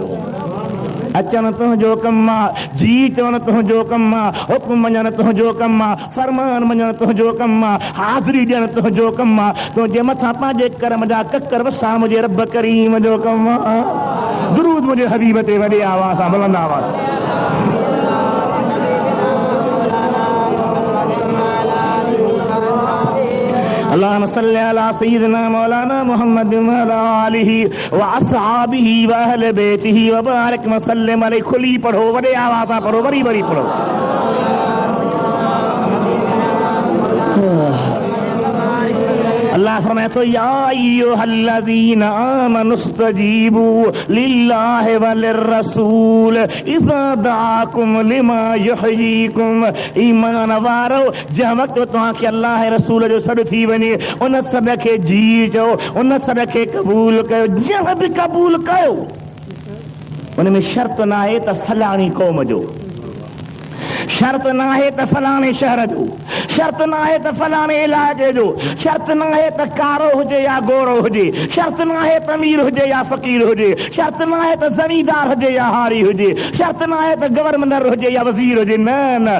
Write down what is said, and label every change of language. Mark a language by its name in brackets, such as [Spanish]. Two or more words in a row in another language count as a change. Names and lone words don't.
[Sindhi] अचण तुंहिंजो कमु आहे, जी चवण तुंहिंजो कमु आहे, हुकुम मञण तुंहिंजो कमु आहे, फरमान मञण तुंहिंजो कमु आहे, हाज़िरी ॾियण तुंहिंजो कमु आहे, तुंहिंजे मथां पंहिंजे कर्म जा ककर वसा मुंहिंजे रब करीम जो कमु आहे। दुरूद मुंहिंजे हबीब ते वॾे आवाज़ सां, बुलंद आवाज़। [Arabic] اللهم صل على سيدنا مولانا محمد وعلى آله وأصحابه وأهل بيته وبارك وسلم عليه. [Sindhi] खुली पढ़ो, वॾे आवाज़ सां पढ़ो, वरी वरी पढ़ो। अल्लाह फरमाए थो [Arabic] يا أيها الذين آمنوا استجيبوا لله وللرسول إذا دعاكم لما يحييكم. [Sindhi] ईमान वारो, जंहिं वक़्तु तव्हांखे अल्लाह रसूल जो सॾु थी वञे, उन सॾ खे जी चओ, उन सॾ खे क़बूल कयो। जंहिं बि क़बूल कयो, उन में शर्त न आहे त फलाणी क़ौम जो, शर्त न आहे त फलाणे शहर जो, शर्त न आहे त फलाणे इलाइक़े जो, शर्त न आहे त कारो हुजे या गोरो हुजे, शर्त न आहे त अमीर हुजे या फ़कीर हुजे, शर्त न आहे त ज़मींदार हुजे या हारी हुजे, शर्त न आहे त गवर्नर हुजे या वज़ीर हुजे, न न।